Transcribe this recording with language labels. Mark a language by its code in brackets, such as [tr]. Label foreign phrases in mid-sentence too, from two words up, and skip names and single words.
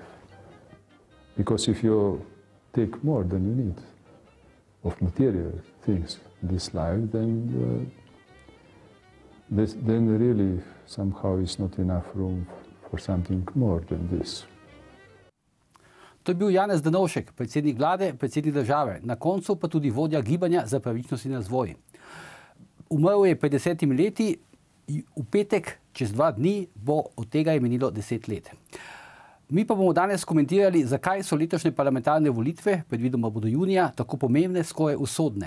[en] Because if you take more than you need of material things in this life, then really somehow is not enough room for something more than this. [sl] To je bil Janez Drnovšek, predsednik vlade, predsednik države, na koncu pa tudi vodja gibanja za pravičnost in razvoj. Umrl je pred 10 leti, v petek, čez 2 dni, bo od tega je minilo 10 let. Mi pa bomo danes komentirali, zakaj so letošnje parlamentarne volitve, predvidoma bodo junija, tako pomembne, skoraj usodne.